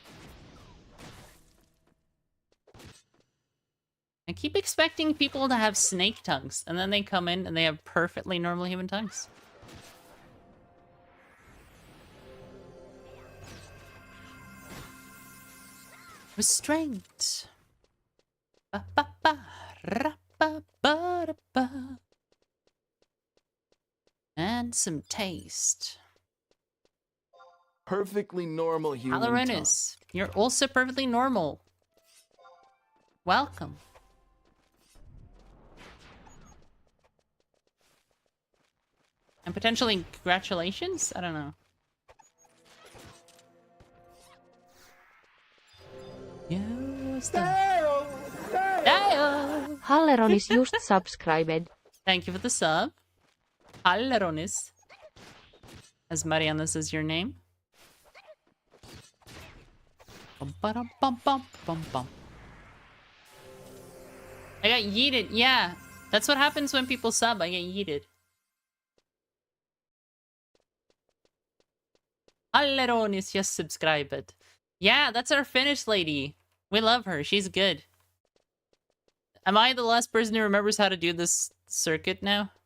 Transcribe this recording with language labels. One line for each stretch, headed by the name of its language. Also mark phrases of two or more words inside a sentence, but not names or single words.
English: I keep expecting people to have snake tongues, and then they come in and they have perfectly normal human tongues. Restraint. Ba, ba, ba, ra, ba, ba, da, ba. And some taste. Perfectly normal human tongue. Halorenus, you're also perfectly normal. Welcome. And potentially congratulations? I don't know. You stop. Dale! Halleronis just subscribed. Thank you for the sub. Halleronis. As Mariana says your name. Bum, ba-dum, bum, bum, bum, bum. I got yeeted. Yeah. That's what happens when people sub. I get yeeted. Halleronis just subscribed. Yeah, that's our Finnish lady. We love her. She's good. Am I the last person who remembers how to do this circuit now?